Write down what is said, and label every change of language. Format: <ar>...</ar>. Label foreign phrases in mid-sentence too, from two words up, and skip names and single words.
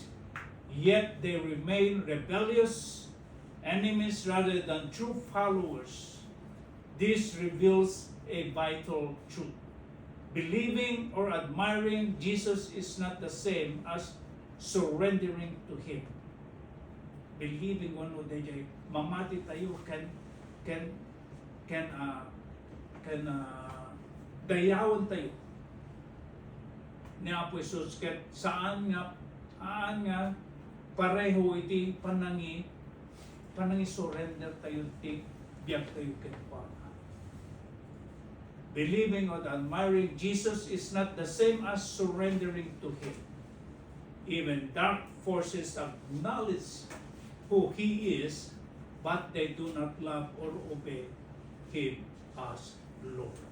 <en>Yet they remain rebellious enemies rather than true followers. This reveals a vital truth. Believing or admiring Jesus is not the same as surrendering to Him.</en> <ilo>Believing wano dayjay mamati tayo can dayawon tayo ni Apo Jesus ket saan nga pareho iti panangi surrender tayo ti biag tayo ket Father.</ilo> <en>Believing or admiring Jesus is not the same as surrendering to Him. Even dark forces acknowledge who He is, but they do not love or obey Him as Lord.</en>